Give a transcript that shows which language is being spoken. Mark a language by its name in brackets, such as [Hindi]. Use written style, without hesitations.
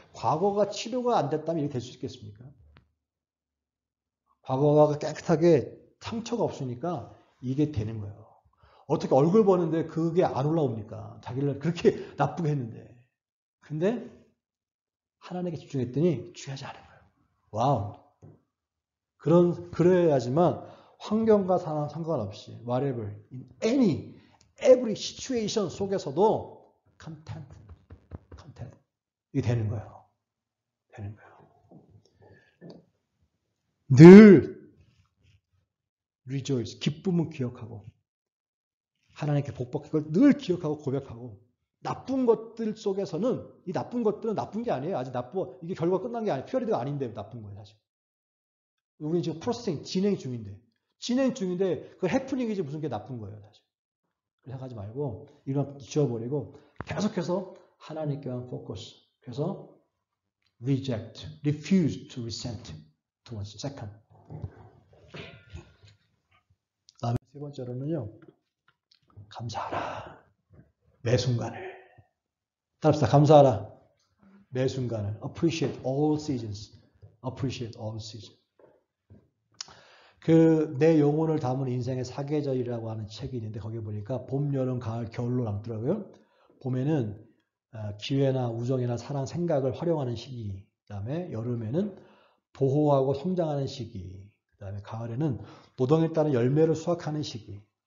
[Korean] 과거가 치료가 안 됐다면 이렇게 될 수 있겠습니까? 과거가 깨끗하게 상처가 없으니까 이게 되는 거예요. 어떻게 얼굴 보는데 그게 안 올라옵니까? 자기를 그렇게 나쁘게 했는데. 근데 하나님께 집중했더니 중요하지 않은 거예요. 와우. 그래야지만 환경과 상관없이 [English] whatever, in every situation [Korean] 속에서도 content. 이게 되는 거예요. 늘 rejoice, 기쁨은 기억하고 하나님께 복받고 그걸 늘 기억하고 고백하고 나쁜 것들 속에서는 이 나쁜 것들은 나쁜 게 아니에요. 아직 이게 결과가 끝난 게 아니에요. 퓨어리드가 아닌데 나쁜 거예요. 사실. 우리는 지금 프로세싱 진행 중인데 그 해프닝이지 무슨 게 나쁜 거예요. 사실. 그래서 하지 말고 이런 지워버리고 계속해서 하나님께만 포커스. 그래서 [English] reject, refuse to resent. [Korean] 두 번째, second. 다음에 세 번째로는요. 감사하라. 매 순간을. 따라합시다. 감사하라. 매 순간을. [English] Appreciate all seasons. Appreciate all seasons. [Korean] 내 영혼을 담은 인생의 사계절이라고 하는 책이 있는데 거기에 보니까 봄, 여름, 가을, 겨울로 남더라고요. 봄에는 기회나 우정이나 사랑, 생각을 활용하는 시기. 그 다음에 여름에는 보호하고 성장하는 시기. 그 다음에 가을에는 노동에 따른 열매를 수확하는 시기.